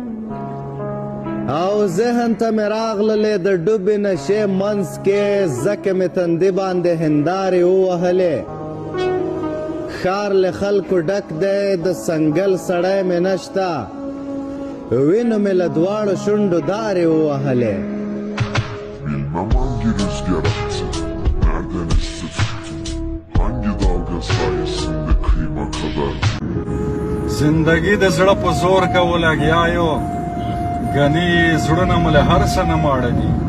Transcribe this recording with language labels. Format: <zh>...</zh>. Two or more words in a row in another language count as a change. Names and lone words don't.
<ps>او ذهن ته مې راغللې د ډوبې نشې منځ کې زکه مې تندې باندې هندارې ووهلې ښار له خلکو ډک دی د سنګل سړی مې نشته وینو مې له دواړو شونډو دارې ووهلې</ps> <tr>Bilmem hangi rüzgar attı, nereden esti tuttu, hangi dalga sayesinde kıyma kadar.</tr> <ps>زندگی د زړه په زور کول لګیا یو ګنې زړونه مو له هر څه نه ماړه دي</ps>